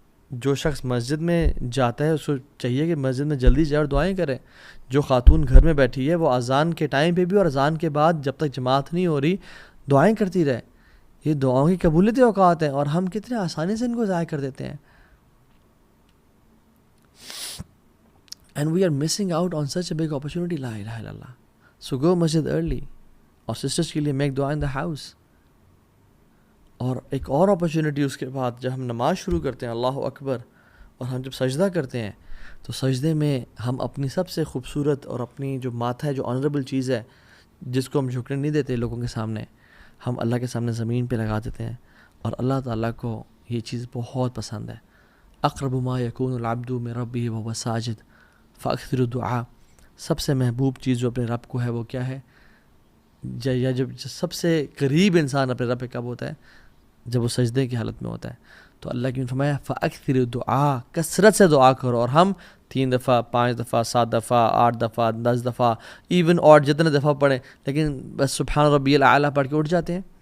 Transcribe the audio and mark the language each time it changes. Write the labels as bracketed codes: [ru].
[ur] جو شخص مسجد میں جاتا ہے اس کو چاہیے کہ مسجد میں جلدی جائے اور دعائیں کرے. جو خاتون گھر میں بیٹھی ہے وہ اذان کے ٹائم پہ بھی اور اذان کے بعد جب تک جماعت نہیں ہو رہی دعائیں کرتی رہے. یہ دعاؤں کی قبولیت اوقات ہیں اور ہم کتنے آسانی سے ان کو ضائع کر دیتے ہیں. [en] And we are missing out on such a big opportunity. La ilaha illallah. So go masjid early. اور sisters کے لیے make dua in the house. [ur] اور ایک اور اپرچونیٹی اس کے بعد جب ہم نماز شروع کرتے ہیں اللہ اکبر, اور ہم جب سجدہ کرتے ہیں تو سجدے میں ہم اپنی سب سے خوبصورت اور اپنی جو ماتھا ہے, جو آنریبل چیز ہے جس کو ہم جھکنے نہیں دیتے لوگوں کے سامنے, ہم اللہ کے سامنے زمین پہ لگا دیتے ہیں. اور اللہ تعالیٰ کو یہ چیز بہت پسند ہے. [ar] اقرب ما یکون العبد من ربہ وهو ساجد فاکثر الدعاء. [ur] سب سے محبوب چیز جو اپنے رب کو ہے وہ کیا ہے, یا جب سب سے قریب انسان اپنے رب پہ کب ہوتا ہے, جب وہ سجدے کی حالت میں ہوتا ہے. تو اللہ کی نے فرمایا [ar] فاکثر الدعاء, [ur] کثرت سے دعا کرو. اور ہم 3 دفعہ 5 دفعہ 7 دفعہ 8 دفعہ 10 دفعہ ایون اور جتنے دفعہ پڑھیں, لیکن بس سبحان ربی الاعلیٰ پڑھ کے اٹھ جاتے ہیں.